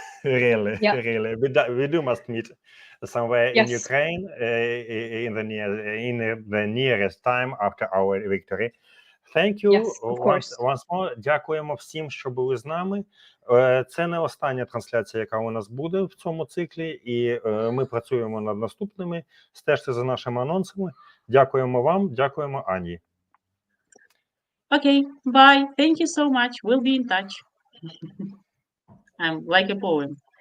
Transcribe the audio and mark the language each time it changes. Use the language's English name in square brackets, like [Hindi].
[English] Really, really, we do must meet somewhere in Ukraine in the nearest time after our victory. Thank you once more. [Ukrainian] Дякуємо всім, що були з нами. Це не остання трансляція, яка у нас буде в цьому циклі, і ми працюємо над наступними. Стежте за нашими анонсами. Дякуємо вам, дякуємо Ані. [English] Okay, bye. Thank you so much. We'll be in touch. I'm like a poem.